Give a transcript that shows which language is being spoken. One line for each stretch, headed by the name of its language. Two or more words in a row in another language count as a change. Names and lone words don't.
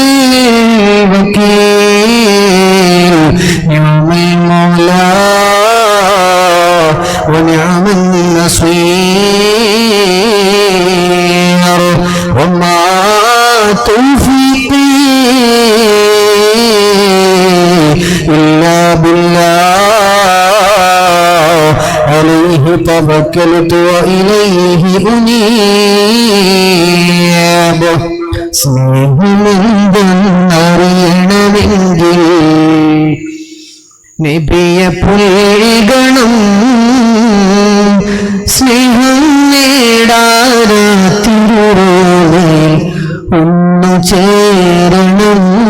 Arabic: الوكيل، نعم المولى ونعم النصير، وما توفيقي إلا بالله، عليه توكلت وإليه أنيب.
Malayalam: സ്നേഹമെന്തെന്നറിയണമെങ്കിൽ നബിയെ പുൽകണം, സ്നേഹം നേടാതെ തിരുറോളിൽ ഒന്നു ചേരണം.